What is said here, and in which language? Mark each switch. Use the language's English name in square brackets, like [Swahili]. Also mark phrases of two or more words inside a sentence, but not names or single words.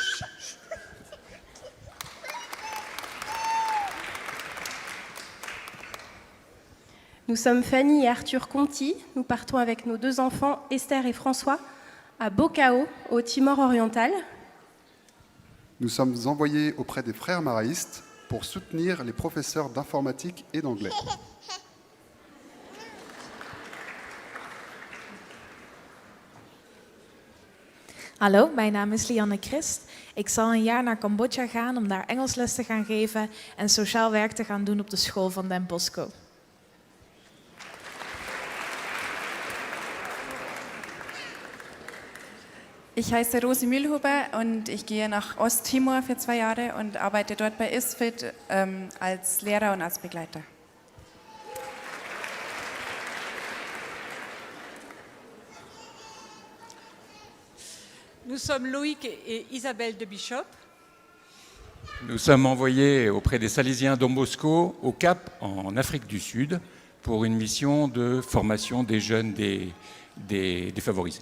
[French] Nous sommes Fanny et Arthur Conti. Nous partons avec nos 2 enfants, Esther et François, à Bocao, au Timor oriental. Nous sommes envoyés auprès des frères maraïstes pour soutenir les professeurs d'informatique et d'anglais. [Dutch] Hallo, mijn naam is Lianne Christ. Ik zal een jaar naar Cambodja gaan om daar Engelsles te gaan geven en sociaal werk te gaan doen op de school van Den Bosco. [German] Ich heiße Rosi Mühlhuber und ich gehe nach Osttimor für 2 Jahre und arbeite dort bei ISFIT als Lehrer und als Begleiter. [French] Nous sommes Loïc et Isabelle de Bishop. Nous sommes envoyés auprès des Salésiens Don Bosco au Cap, en Afrique du Sud, pour une mission de formation des jeunes défavorisés.